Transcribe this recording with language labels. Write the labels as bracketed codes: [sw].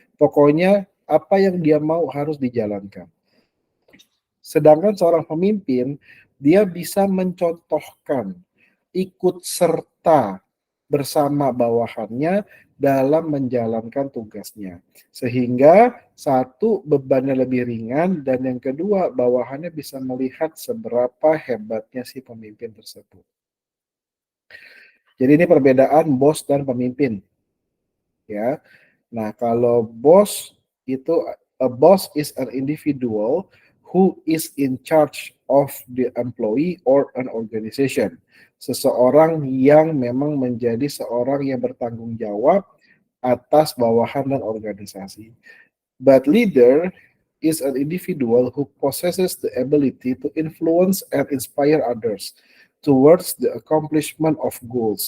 [id] Pokoknya apa yang dia mau harus dijalankan. Sedangkan seorang pemimpin, dia bisa mencontohkan, ikut serta bersama bawahannya dalam menjalankan tugasnya. Sehingga satu, bebannya lebih ringan, dan yang kedua, bawahannya bisa melihat seberapa hebatnya si pemimpin tersebut. Jadi ini perbedaan bos dan pemimpin. Ya. Nah, kalau bos itu, [en] a boss is an individual who is in charge of the employee or an organization. [id] Seseorang yang memang menjadi seorang yang bertanggung jawab atas bawahan dan organisasi. [en] But leader is an individual who possesses the ability to influence and inspire others towards the accomplishment of goals.